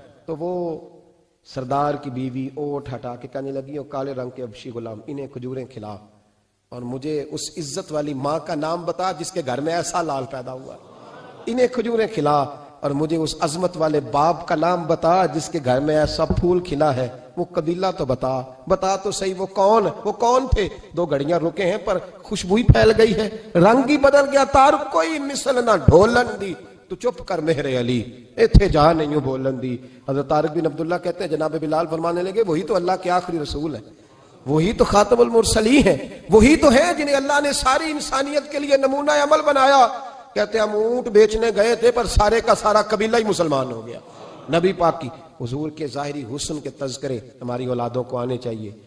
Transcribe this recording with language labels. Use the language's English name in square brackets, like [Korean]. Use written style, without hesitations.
[Urdu] تو وہ سردار کی بیوی اوٹ ہٹا کے کہنے لگی اور کالے رنگ کے حبشی غلام انہیں کھجوریں کھلا, اور مجھے اس عزت والی ماں کا نام بتا جس کے گھر میں ایسا لال پیدا ہوا, انہیں کھجوریں کھلا, اور مجھے اس عظمت والے باپ کا نام بتا جس کے گھر میں ایسا پھول کھلا ہے, وہ قبیلہ تو بتا تو صحیح, وہ کون تھے. 2 گھڑیاں رکے ہیں پر خوشبو ہی پھیل گئی ہے, رنگ ہی بدل گیا, [Punjabi] تار کوئی مثل نہ ڈھولن دی. تو چپ کر مہر علی, ایتھے جا نہیں ہوں بولن دی. [Urdu] حضرت طارق بن عبداللہ کہتے ہیں جناب بلال فرمانے لگے وہی تو اللہ کے آخری رسول ہے, وہی تو خاتم المرسلین ہے, وہی تو ہے جنہیں اللہ نے ساری انسانیت کے لیے نمونہ عمل بنایا. کہتے ہیں ہم اونٹ بیچنے گئے تھے پر سارے کا سارا قبیلہ ہی مسلمان ہو گیا. نبی پاک کی حضور کے ظاہری حسن کے تذکرے ہماری اولادوں کو آنے چاہیے.